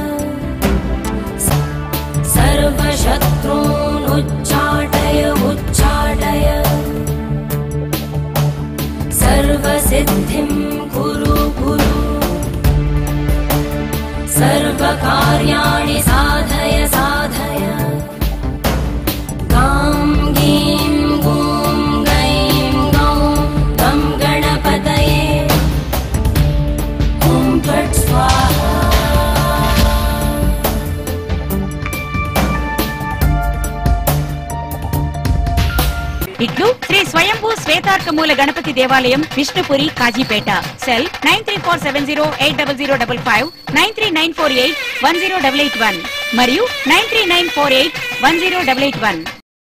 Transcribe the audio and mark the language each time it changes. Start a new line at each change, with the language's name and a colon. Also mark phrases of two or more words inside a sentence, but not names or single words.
Sanskrit: सर्वशत्रून् उच्चाटय उच्चाटय सर्वसिद्धिं कुरु कुरु सर्वकार्याणि साधय साधय गां गीं गूं गैं गौं गं गणपतये ॐ फट् स्वाहा।
Telugu: ఇట్లు శ్రీ స్వయంభూ శ్వేతార్కమూల గణపతి దేవాలయం విష్ణుపురి కాజీపేట. సెల్ 9347080055 939481088 మరియు 939481088.